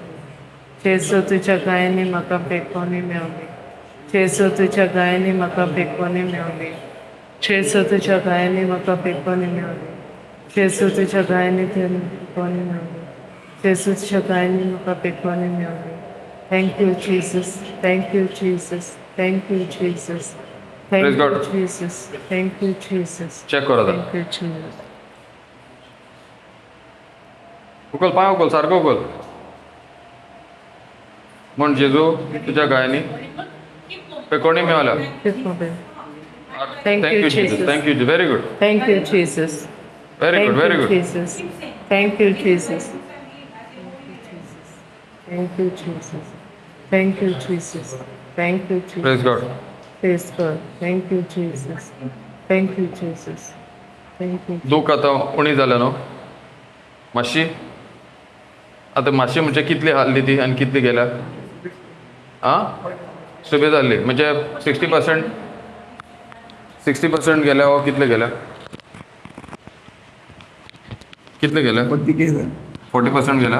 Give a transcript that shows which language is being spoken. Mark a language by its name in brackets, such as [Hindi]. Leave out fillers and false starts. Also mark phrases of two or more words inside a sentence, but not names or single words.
[Konkani] जेजू तुझ्या गायने म्हाका पेकोवणी मेवली. जेजू तुझ्या गायने म्हाका पेकोवणी मेवली. जेजू तुझ्या गायने म्हाका पेकोवणी मेवली. जेजू तुझ्या गायने पेकोवणी मेवली. जेजू तुझ्या गायने म्हाका पेकोवणी मेवली. [English] Thank you, Jesus. Thank you, Jesus. Thank you, Jesus. Thank Praise you, God. Jesus. Thank you, Jesus. [Konkani] चेक कर आता. [English] Thank you, Jesus. [Konkani] उकल पांय उकल सारको उकल. म्हण जेजू तुज्या गायनी पेकोवणी मेवल्या. [English] Thank you, Jesus. thank you very good Thank you, Jesus. very good Thank व्हेरी you, गुड. Jesus. Thank you, Jesus. Thank you, Jesus. Thank you, Jesus. Thank you, Jesus. praise God. Praise God. Thank you, Jesus. Thank you, Jesus. Thank you. [Konkani] दूख आतां उणी जाल्या न्हू मातशी. आतां मातशी म्हणजे कितली हाल्ली ती आनी कितली गेल्या आं सुबेज जाल्ली म्हणजे 60% गेल्या हो कितले गेल्या कितले गेल्या 40% गेल्या.